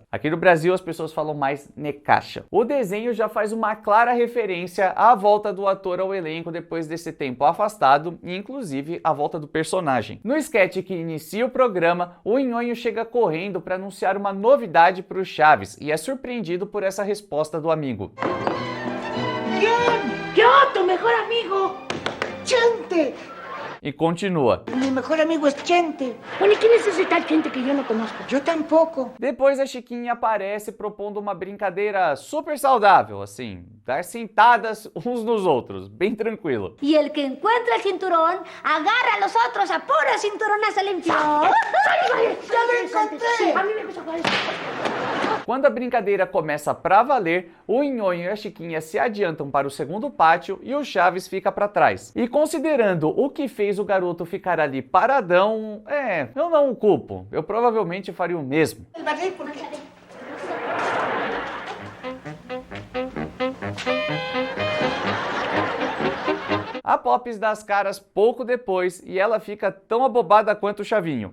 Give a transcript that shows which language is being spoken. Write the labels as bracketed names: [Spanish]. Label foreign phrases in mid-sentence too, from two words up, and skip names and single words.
[Portuguese] Aqui no Brasil as pessoas falam mais Necaxa. O desenho já faz uma clara referência à volta do ator ao elenco depois desse tempo afastado e inclusive a volta do personagem. No sketch que inicia o programa, o Nhonho chega correndo para anunciar uma novidade para o Chaves e é surpreendido por essa resposta do amigo. [Spanish] Yo, tu mejor amigo, Chente. [Portuguese] E continua. [Spanish] Mi mejor amigo es Chente. Bueno, ¿y quién es ese tal Chente que yo no conozco? Yo tampoco. [Portuguese] Depois a Chiquinha aparece propondo uma brincadeira super saudável, assim, dar sentadas uns nos outros, bem tranquilo. [Spanish] Y el que encuentra el cinturón, agarra a los otros a pura cinturonazo limpio. ¡Ya lo encontré! A mí me gusta jugar eso. [Portuguese] Quando a brincadeira começa pra valer, o Nhonho e a Chiquinha se adiantam para o segundo pátio e o Chaves fica para trás. E considerando o que fez o garoto ficar ali paradão, eu não o culpo. Eu provavelmente faria o mesmo. A Pops dá as caras pouco depois e ela fica tão abobada quanto o Chavinho.